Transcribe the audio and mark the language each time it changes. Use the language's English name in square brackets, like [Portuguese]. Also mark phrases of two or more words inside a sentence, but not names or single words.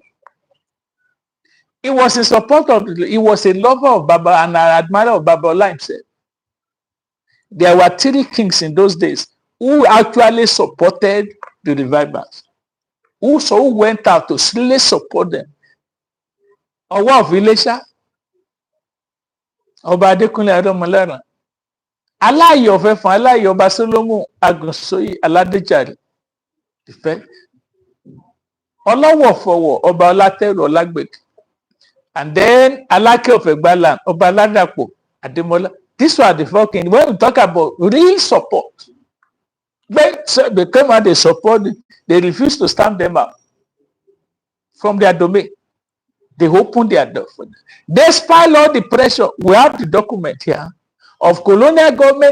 [English] He was in support of, he was a lover of Baba and an admirer of Babalola himself. There were 3 kings in those days who actually supported the revivals, who went out to really support them. Owa of Ilesha, Oba Adekunle Aromolaru, Alaye of Efon, Alaye Oba Solomon Agunsoyi Aladejare, Olowo Fowo Oba Olateru Olagbeke, and then Alake of Egbaland Oba Ladapo Ademola. These were the 4 kings. When we talk about real support, they came out, they supported, they refused to stamp them out from their domain. They opened their door for them. Despite all the pressure, we have the document here of colonial government.